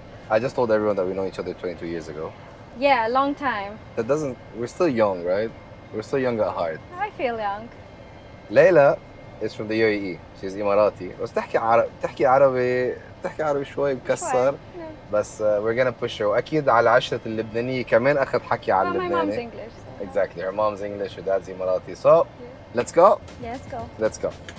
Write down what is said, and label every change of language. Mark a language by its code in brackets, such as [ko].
[en] I just told everyone that we know each other 22 years ago. Yeah, a long time. That doesn't. We're still young, right? We're still young at heart. I feel young. Layla is from the UAE. She's Emirati. [ar] بس بتحكي عربي شوي مكسر. [en] بس we're gonna push her. [ar] وأكيد على عشرة اللبنانية كمان أخذ حكي على اللبناني. [en] My mom's English. So. Exactly. Her mom's English, her dad's Emirati. So, let's go. Yeah, let's go. Let's go.